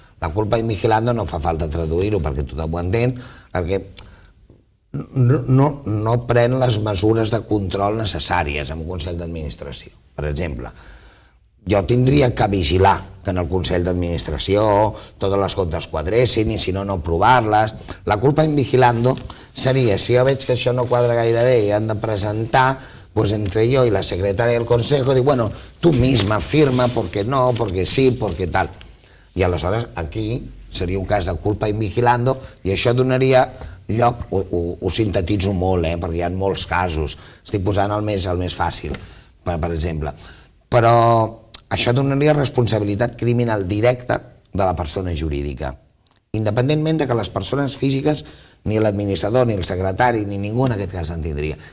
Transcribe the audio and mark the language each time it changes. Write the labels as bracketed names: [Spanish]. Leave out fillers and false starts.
[Catalan] La culpa in vigilando no fa falta traduir-ho perquè tothom ho entén, perquè no pren les mesures de control necessàries en un Consell d'Administració. Per exemple, jo tindria que vigilar que en el Consell d'Administració totes les comptes quadressin i si no, no aprovar-les. La culpa in vigilando seria, si jo veig que això no quadra gaire bé i han de presentar, [Spanish] pues entre yo y la secretaria del Consejo, dic, bueno, tú misma firma, porque no, porque sí, porque tal. [Catalan] I aleshores aquí seria un cas de culpa in vigilando i això donaria lloc, ho sintetitzo molt, perquè hi ha molts casos, estic posant el més fàcil, per exemple, però això donaria responsabilitat criminal directa de la persona jurídica, independentment de que les persones físiques, ni l'administrador, ni el secretari, ni ningú en aquest cas en tindria.